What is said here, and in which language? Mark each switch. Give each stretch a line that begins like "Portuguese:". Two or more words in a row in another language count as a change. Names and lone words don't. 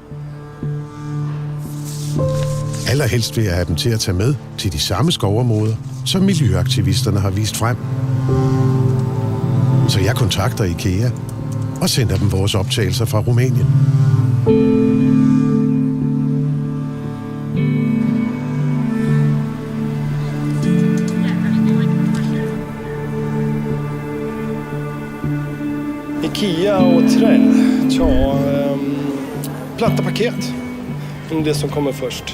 Danish: Allerhelst vil jeg have dem til at tage med til de samme skovområder, som miljøaktivisterne har vist frem. Så jeg kontakter Ikea og sender dem vores optagelser fra Rumænien.
Swedish: Ikea och trä. Platta paket. Det som kommer först.